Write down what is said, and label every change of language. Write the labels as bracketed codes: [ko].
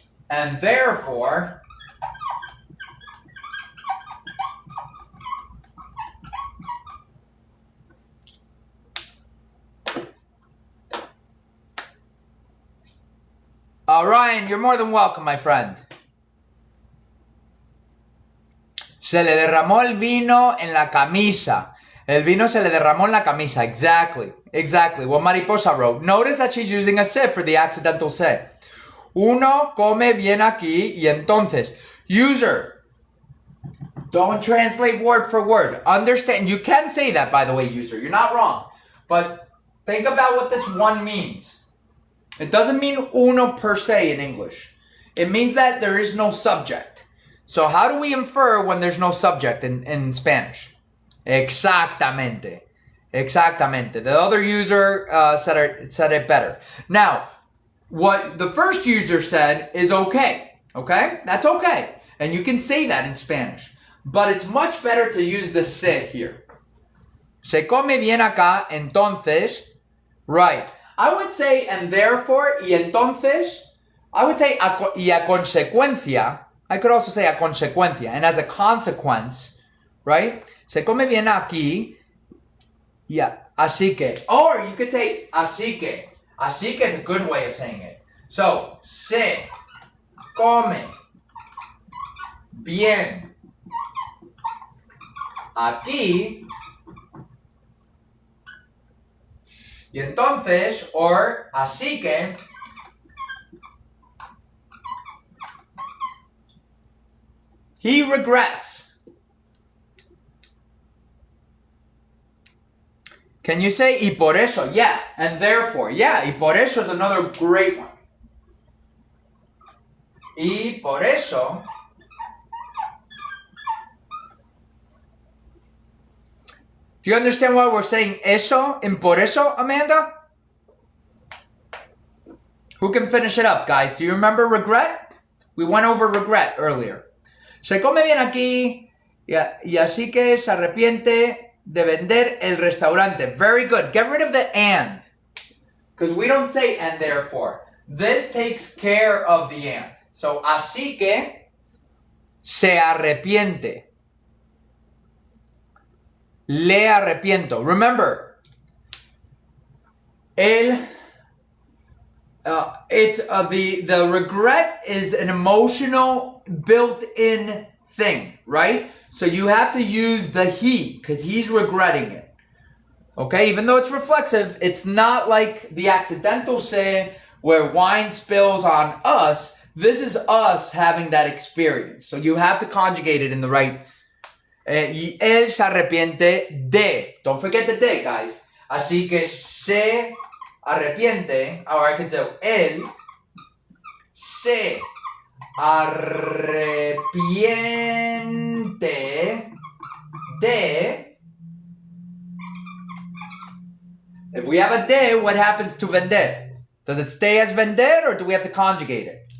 [en] And therefore, Ryan, you're more than welcome, my friend. [es] Se le derramó el vino en la camisa. El vino se le derramó en la camisa. [en] Exactly. Exactly. What Mariposa wrote. Notice that she's using a se for the accidental se. [es] Uno come bien aquí y entonces. [en] User. Don't translate word for word. Understand. You can say that, by the way, user. You're not wrong. But think about what this one means. It doesn't mean uno per se in English. It means that there is no subject. So how do we infer when there's no subject in Spanish? [es] Exactamente. Exactamente. [en] The other user said it better. Now, what the first user said is okay. Okay? That's okay. And you can say that in Spanish. But it's much better to use the se here. [es] Se come bien acá, entonces, right. [en] I would say, and therefore, [es] y entonces, [en] I would say, [es] y a consecuencia. [en] I could also say [es] a consecuencia, [en] and as a consequence, right? [es] Se come bien aquí, yeah, así que. [en] Or you could say [es] así que. Así que [en] is a good way of saying it. [es] So, se come bien aquí, y entonces, or así que, [en] he regrets. Can you say [es] y por eso? [en] Yeah, and therefore. Yeah, [es] y por eso [en] is another great one. [es] Y por eso [en] Do you understand why we're saying eso and [es] por eso, [en] Amanda? Who can finish it up, guys? Do you remember regret? We went over regret earlier. [es] Se come bien aquí y así que se arrepiente de vender el restaurante. [en] Very good. Get rid of the and. Because we don't say and therefore. This takes care of the and. [es] So, así que se arrepiente. Le arrepiento. [en] Remember, the regret is an emotional built-in thing, right? So you have to use the he because he's regretting it. Okay, even though it's reflexive, it's not like the accidental se where wine spills on us. This is us having that experience. So you have to conjugate it in the right. [es] Y él se arrepiente de. [en] Don't forget the de, guys. [es] Así que se arrepiente. [en] Or I can do [es] él se arrepiente de. [en] If we have a de, what happens to vender? Does it stay as vender or do we have to conjugate it?